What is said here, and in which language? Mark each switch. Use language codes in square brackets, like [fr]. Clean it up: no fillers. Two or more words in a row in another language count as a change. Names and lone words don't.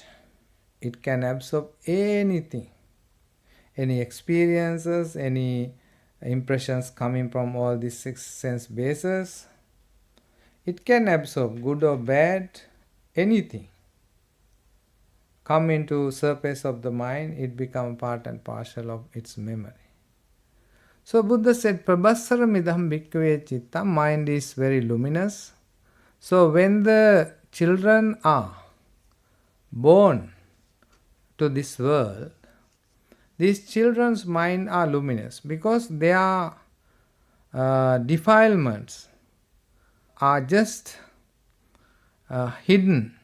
[en] It can absorb anything, any experiences, any impressions coming from all these 6 sense bases. It can absorb good or bad, anything. Come into surface of the mind, it become part and parcel of its memory. So Buddha said, [pi] Prabhassara midham bhikkhave citta, [en] mind is very luminous. So when the children are born to this world, these children's mind are luminous because their defilements are just hidden.